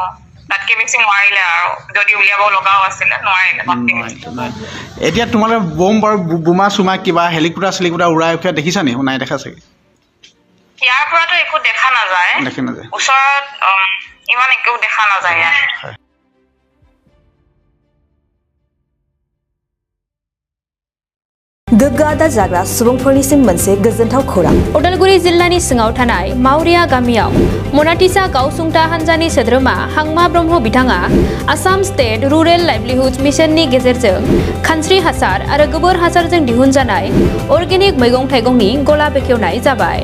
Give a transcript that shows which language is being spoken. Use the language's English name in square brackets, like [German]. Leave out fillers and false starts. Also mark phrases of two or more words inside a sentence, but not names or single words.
[Assamese] তাতকে বেছি নোৱাৰিলে, আৰু যদি উলিয়াব লগাও আছিলে নোৱাৰিলে। এতিয়া তোমালোকে বম বাৰু বোমা চুমা কিবা হেলিকপ্টাৰ উৰাই উঠাই দেখিছা নি? নাই দেখা চাগে। ইয়াৰ পৰাতো একো দেখা নাযায়, ওচৰত ইমান একো দেখা নাযায় ইয়াত। [Bodo] गोग्गो आदार जाग्रा सुबुंफोरनिसिम मोनसे गोजोनथाव खौरां। उदालगुरि जिल्लानि सिङाव थानाय मावरिया गामियाव मनाटिसा गावसुंथा हानजानि सोद्रोमा हांमा ब्रह्म बिथाङा आसाम स्टेट रुरेल लाइवलिहुड मिशननि गेजेरजों खानस्रि हासार आरो गोबोर हासारजों दिहुनजानाय अर्गेनिक मैगं थाइगंनि गला बेखेवनाय जाबाय।